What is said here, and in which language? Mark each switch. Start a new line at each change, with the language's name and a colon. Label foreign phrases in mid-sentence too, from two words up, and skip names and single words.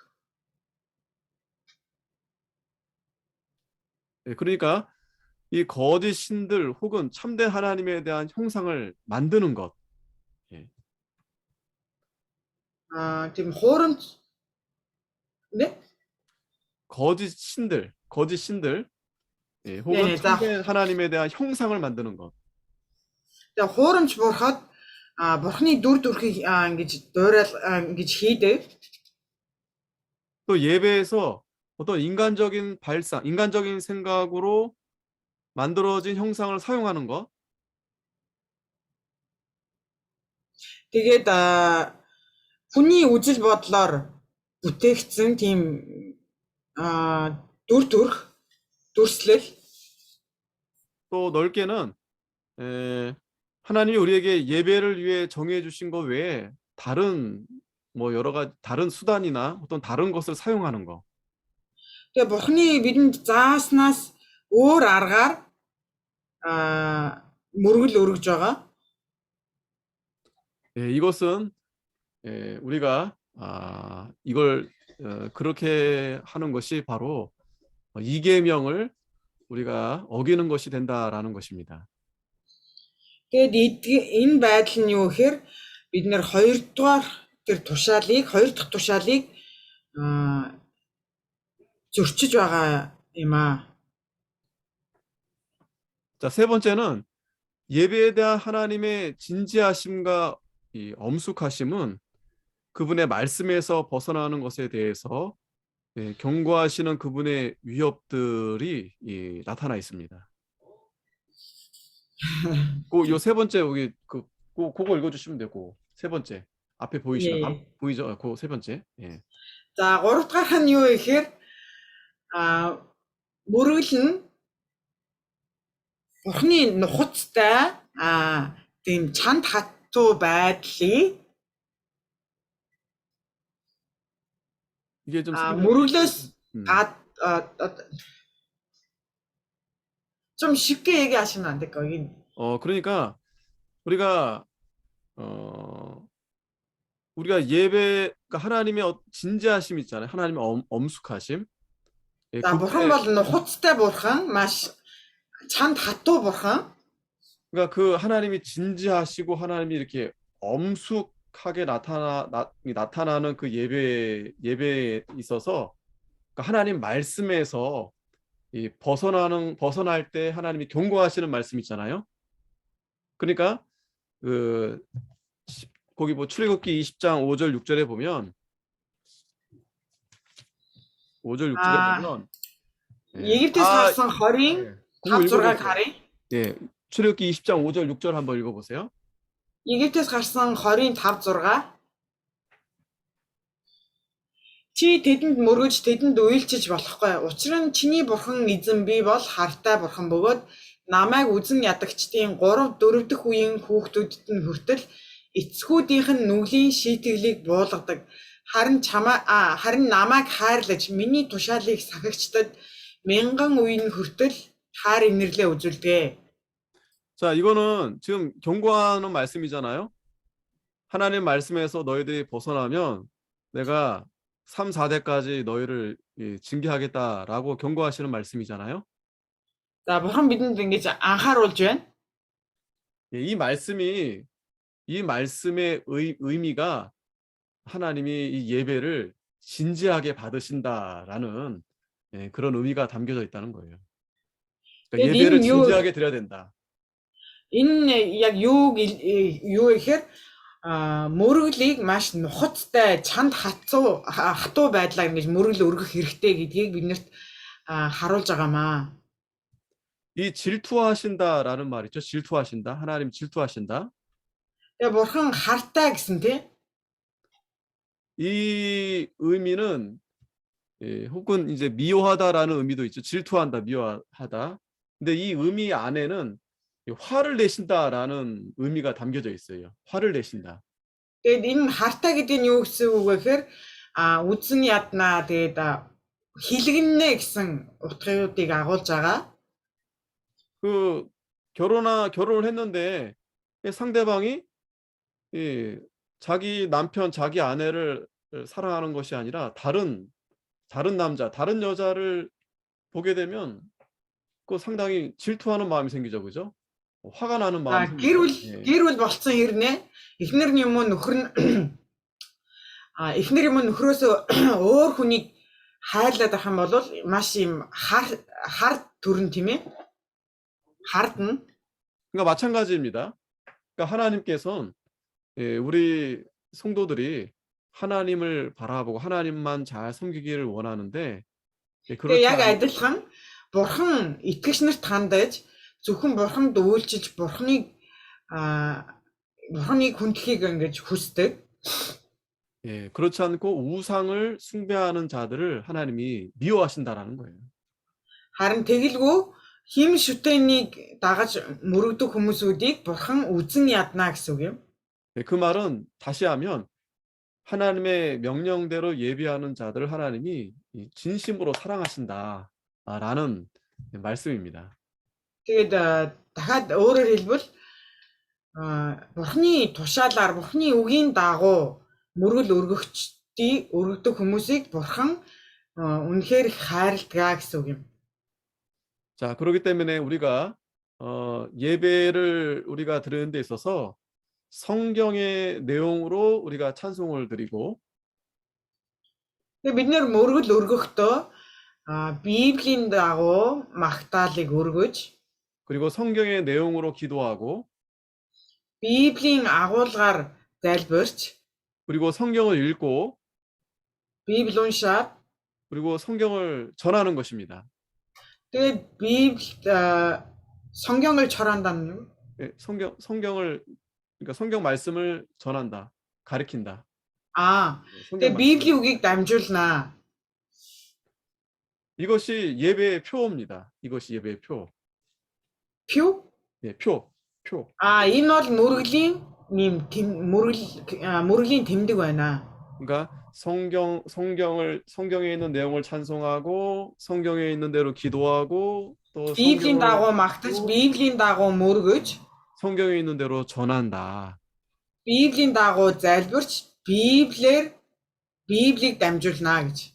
Korean: 예, 그러니까 이 거짓 신들 혹은 참된 하나님에 대한 형상을 만드는 것. 예.
Mongolian: Тийм хуурамч 네?
Korean: 거짓 신들 예, 혹은 네네, 참된 하나님에 대한 형상을 만드는 것.
Mongolian: Тэгээ хуурамч бурхад Бурхны дүр төрхийг ингэж дуурал ингэж хийдэг.
Korean: 또 예배에서 어떤 인간적인 발상, 인간적인 생각으로 만들어진 형상을 사용하는 것.
Mongolian: Тэгээд хүний үжил бодлоор бүтээгдсэн тийм дүр төрх дүрслэл.
Korean: 또 넓게는 하나님이 우리에게 예배를 위해 정해 주신 것 외에 다른 뭐 여러 가지 다른 수단이나 어떤 다른 것을 사용하는 거.
Mongolian: Тэгээ Бурхны бидэнд зааснаас өөр аргаар мөргөл өргөж байгаа.
Korean: 예, 이것은 우리가 이걸 그렇게 하는 것이 바로 이계명을 우리가 어기는 것이 된다라는 것입니다.
Mongolian: Тэгээд энэ байдал нь юу гэхээр бид нэр хоёр дахь тушаалыг зөрчиж байгаа юм аа.
Korean: 자, 세 번째는 예배에 대한 하나님의 진지하심과 이 엄숙하심은 그분의 말씀에서 벗어나는 것에 대해서 경고하시는 그분의 위협들이 나타나 있습니다. 요 세 번째 여기 그거 읽어주시면 되고 세 번째 앞에 보이시나? 예. 보이죠? 그 세 번째. 예.
Mongolian: За 3 дахь нь юу гэхээр мөргөл нь Бурхны нухацтай тийм чанд хатуу байдлыг
Korean: 이게 좀 мөргөлөөс 좀 쉽게 얘기하시면 안 될까요? 그러니까 우리가 그러니까 하나님의 진지하심 있잖아요. 하나님의 엄숙하심. 예, За бурхан бол нухацтай бурхан, маш чанд хатуу бурхан. 그러니까 그 하나님이 진지하시고 하나님이 이렇게 엄숙하게 나타나는 그 예배에 있어서 그러니까 하나님 말씀에서 벗어날 때 하나님이 경고하시는 말씀 있잖아요. 그러니까 거기 뭐 출애굽기 20장 5절 6절에 보면 5절 6절에 보면
Mongolian: Египтээс гарсан хорийн
Korean: 그거
Mongolian: 5, 6-ыг
Korean: 읽어보세요.
Mongolian: харъя.
Korean: 예, 출애굽기 20장 5절 6절 한번 읽어보세요.
Mongolian: Египтээс гарсан 20-ын 5-6. Чи тэдэнд мөргөж тэдэнд уйлчиж болохгүй. Учир нь чиний бурхан эзэн би бол хартай бурхан бөгөөд намайг үзэн ядагчдын 3-4 дахь үеийн хүүхдүүдэд нь хүртэл эцгүүдийнх нь нүглийн шийтгэлийг буулгадаг. Харин намайг хайрлаж миний тушаалыг сахигчдад мянган үеийн хүртэл хайр инэрлээ үзүүлдэг.
Korean: 자, 이거는 지금 경고하는 말씀이잖아요. 하나님 말씀에서 너희들이 벗어나면 내가 3, 4대까지 너희를 징계하겠다라고 경고하시는 말씀이잖아요.
Mongolian: За бурхан бидэнд ингэж анхааруулж байна.
Korean: 예, 이 말씀의 의미가 하나님이 이 예배를 진지하게 받으신다라는 그런 의미가 담겨져 있다는 거예요. 그러니까 예배를 진지하게 드려야 된다.
Mongolian: Энэ яг юу гэхээр мөрөглийг маш нухацтай чанд хатуу байдлаар ингэж мөрөглө өргөх хэрэгтэй гэдгийг биднэрт харуулж байгаамаа.
Korean: 이 질투하신다라는 말 있죠. 질투하신다. 하나님 질투하신다.
Mongolian: Тэгээ бурхан хартай гэсэн тий.
Korean: 이 의미는 혹은 이제 미워하다라는 의미도 있죠. 질투한다, 미워하다. 근데 이 의미 안에는 화를 내신다라는 의미가 담겨져 있어요. 화를 내신다.
Mongolian: Тэгээд энэ хартай гэдэг нь юу гэсэн үг вэ гэхээр үзэн яднаа тэгээд хилгэнэ гэсэн утгуудыг агуулж байгаа.
Korean: 그 결혼을 했는데 상대방이 자기 남편, 자기 아내를 사랑하는 것이 아니라 다른 남자, 다른 여자를 보게 되면 그 상당히 질투하는 마음이 생기죠, 그죠? 화가 나는 마음이 생기죠.
Mongolian: Гэр бүл болцсон хэрнээ эхнэр нь юм уу нөхөр нь эхнэр юм уу нөхрөөсөө өөр хүнийг хайрлаад байх юм бол маш юм хар төрн тийм ээ. хардна.
Korean: 그러니까 마찬가지입니다. 그러니까 하나님께서는 우리 성도들이 하나님을 바라보고 하나님만 잘 섬기기를 원하는데 그렇지
Mongolian: яг адилхан бурхан итгэгч нарт хандаж зөвхөн бурханд үйлчилж бурханыг хүндэхийг ингэж хүсдэг.
Korean: 예, 그렇지 않고 우상을 숭배하는 자들을 하나님이 미워하신다라는 거예요.
Mongolian: харин тэгэлгүй хим шүтэнийг дагаж мөрөгдөх хүмүүсүүдийг бурхан үзэн ядна гэсэн үг юм.
Korean: 예, 그 말은 다시 하면 하나님의 명령대로 예배하는 자들을 하나님이 진심으로 사랑하신다라는 말씀입니다.
Mongolian: Тэгээд дахиад өөрөөр хэлбэл бурханы тушаалаар бурханы үгийн дагуу мөргөл өргөдөх хүмүүсийг бурхан үнэхээр хайрладаг гэсэн үг юм.
Korean: 자, 그렇기 때문에 우리가 예배를 우리가 드리는 데 있어서 성경의 내용으로 우리가 찬송을 드리고
Mongolian: Тэгээд бид нэр мөргөл өргөхдөө Библийн дагуу магтаалыг өргөж
Korean: 그리고 성경의 내용으로 기도하고
Mongolian: Библийн агуулгаар залбирч
Korean: 그리고 성경을 읽고
Mongolian: Библи уншаад
Korean: 그리고 성경을 전하는 것입니다. тэгээд 성경을 전한다는 예, 성경을 그러니까 성경 말씀을 전한다, 가르친다.
Mongolian: тэгээд Библийн үгийг дамжуулнаа.
Korean: 이것이 예배의 표입니다. 이것이 예배의 표. 표? 예, 표.
Mongolian: Энэ бол мөргөлийн тэмдэг байна.
Korean: 그러니까 성경에 있는 내용을 찬송하고 성경에 있는 대로 기도하고 또
Mongolian: Библийн дагуу магтаж, Библийн дагуу мөргөж,
Korean: 성경에 있는 대로 전한다.
Mongolian: Библийн дагуу залбирч, Библийг дамжуулнаа гэж.